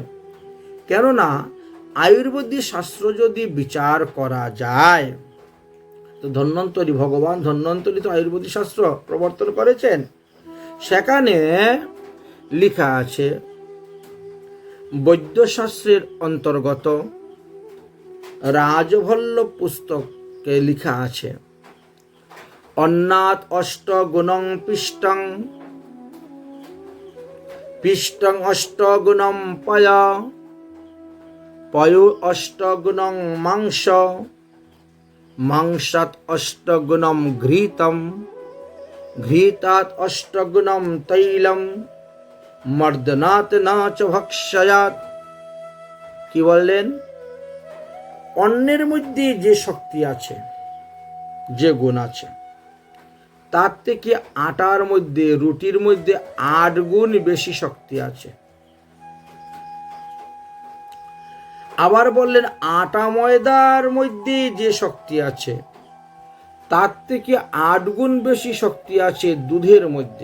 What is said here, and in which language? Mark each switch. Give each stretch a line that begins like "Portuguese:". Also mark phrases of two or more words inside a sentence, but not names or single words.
Bangla: কেননা আয়ুর্বেদিক শাস্ত্র যদি বিচার করা যায়, তো ধন্বন্তরী, ভগবান ধন্বন্তরী তো আয়ুর্বেদিক শাস্ত্র প্রবর্তন করেছেন। সেখানে লেখা আছে, বৈদ্যশাস্ত্রের অন্তর্গত রাজভল্লভ পুস্তকে লেখা আছে,
Sanskrit: অন্নাৎ অষ্ট গুণং পিষ্টং, পিষ্টং অষ্ট গুণম পয়, পয় অষ্ট গুণং মাংস, মাংসাত অষ্ট গুণম ঘৃতম, ঘৃতাৎ অষ্ট গুণম তৈলম, মর্দনাৎ না চ ভক্ষয়াৎ।
Bangla: কি বললেন? অন্নের মধ্যে যে শক্তি আছে, যে গুণ আছে, তার থেকে আটার মধ্যে, রুটির মধ্যে 8 গুণ বেশি শক্তি আছে। আবার বললেন, আটা ময়দার মধ্যে যে শক্তি আছে, তার থেকে 8 গুণ বেশি শক্তি আছে দুধের মধ্যে।